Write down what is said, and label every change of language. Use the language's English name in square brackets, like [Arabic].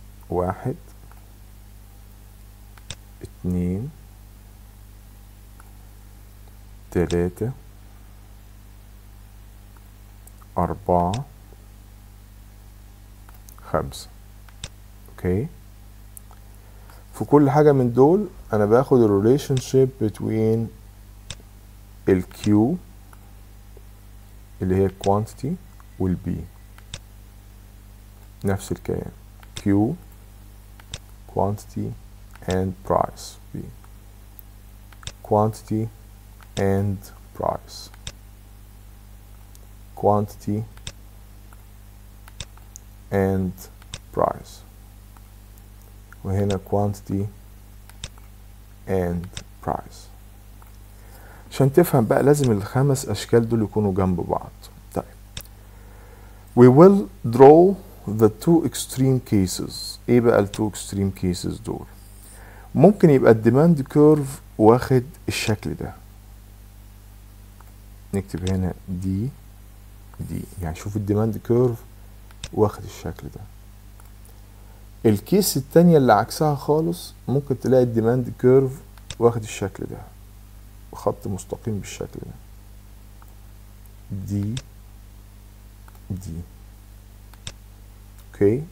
[Arabic] 1 2 3 4 5. اوكي، في كل حاجة من دول انا باخد ال relationship between ال Q اللي هي quantity وال B. [English] نفس الكلام Q quantity and price، B quantity and price، quantity and price، وهنا quantity and price. [Arabic] عشان تفهم بقى لازم ال5 اشكال دول يكونوا جنب بعض. [English] طيب we will draw the 2 extreme cases. [Arabic] ايه بقى ال2 extreme cases دول؟ ممكن يبقى الديماند كيرف واخد الشكل ده، نكتب هنا دي يعني شوف الديماند كيرف واخد الشكل ده. الكيس التانية اللي عكسها خالص ممكن تلاقي الديماند كيرف واخد الشكل ده، خط مستقيم بالشكل ده، دي اوكي.